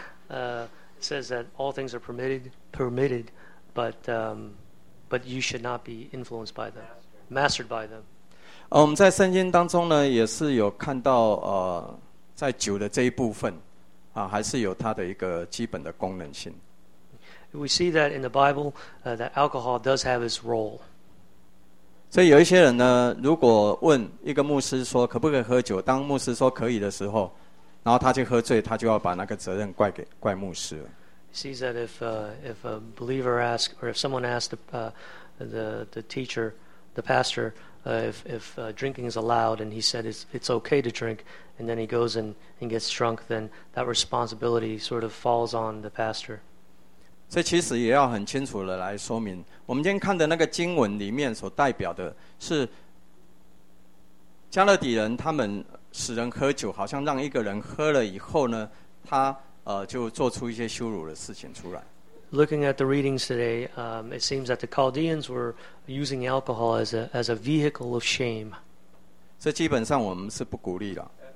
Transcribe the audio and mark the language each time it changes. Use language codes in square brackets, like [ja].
[en] It says that all things are permitted, but you should not be influenced by them, mastered by them. [zh] 我们在圣经当中呢，也是有看到在酒的这一部分还是有它的一个基本的功能性。 [en] We see that in the Bible that alcohol does have its role. [zh] 所以有一些人呢，如果问一个牧师说可不可以喝酒，当牧师说可以的时候，然后他就喝醉，他就要把那个责任怪牧师了。 [en] Sees that if a believer asks or if someone asks the teacher, the pastor. If drinking is allowed and he said it's okay to drink and then he goes and gets drunk, then that responsibility sort of falls on the pastor. [zh] 这其实也要很清楚的来说明，我们今天看的那个经文里面所代表的是加勒底人他们使人喝酒，好像让一个人喝了以后呢，他就做出一些羞辱的事情出来。 [en] Looking at the readings today, it seems that the Chaldeans were using alcohol as a vehicle of shame. [zh] 这基本上我们是不鼓励的。